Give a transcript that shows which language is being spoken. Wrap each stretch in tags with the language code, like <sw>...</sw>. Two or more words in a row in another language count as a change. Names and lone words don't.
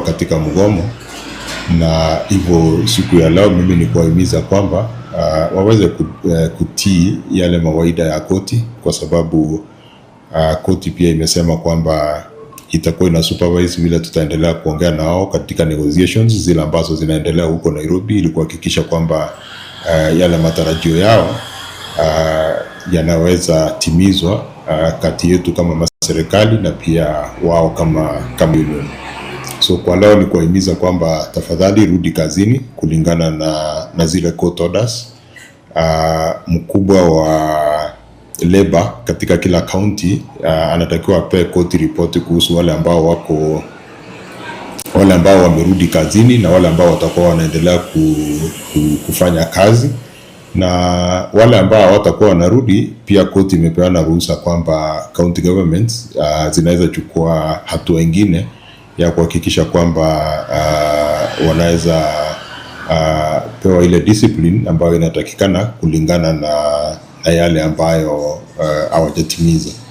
<sw>katika mgomo, na hivyo siku ya leo mimi ni kuwahimiza kwamba waweze kutii yale mawaida ya koti, kwa sababu koti pia imesema kwamba itakuwa ina supervise vile tutaendelea kuongea nao katika negotiations zile ambazo zinaendelea huko Nairobi, ili kuhakikisha kwamba yale matarajio yao yanaweza timizwa kati yetu kama serikali na pia wao kama union. So kwa leo ni kuhimiza kwamba tafadhali rudi kazini kulingana na zile</sw> <en>court orders.</en> <sw>Mkubwa wa labor katika kila county anatakiwa ape koti report kuhusu wale ambao wamerudi kazini na wale ambao watakuwa wanaendelea kufanya kazi, na wale ambao hawatakuwa wanarudi pia koti imepeana ruhusa kwamba</sw> <en>county governments</en> <sw>zinaweza chukua hatua nyingine ya kuhakikisha kwamba wanaweza pewa ile discipline ambayo inatakikana kulingana na yale ambayo hawajatimiza.</sw>